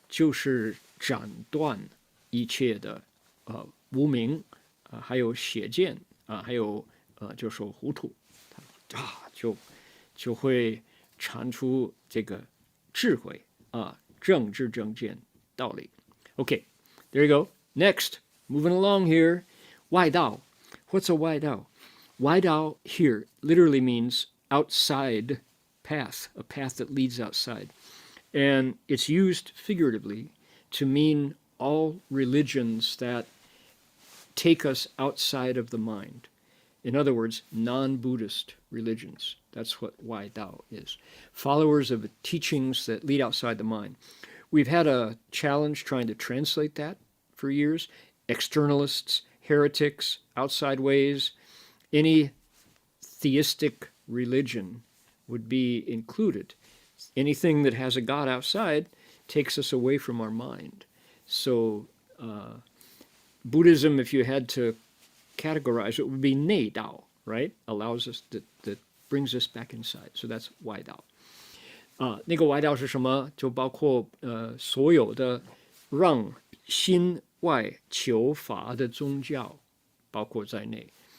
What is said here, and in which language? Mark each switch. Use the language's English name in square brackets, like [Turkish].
[Chinese] 就是斩断一切的无明还有邪见还有就说糊涂，就会产出这个智慧正知正见道理。 [English] Okay, there you go. Next, moving along here, 外道. What's a 外道? 外道 here literally means outside path, a path that leads outside. And it's used figuratively to mean all religions that take us outside of the mind. In other words, non-Buddhist religions. That's what 外道 is. Followers of teachings that lead outside the mind. We've had a challenge trying to translate that for years. Externalists, heretics, outside ways, any theistic religion would be included. Anything that has a God outside takes us away from our mind. So Buddhism, if you had to categorize it, would be 内道, right? Allows us, that brings us back inside. So that's [Chinese] 外道。那个外道是什么？就包括所有的让心外求法的宗教，包括在内。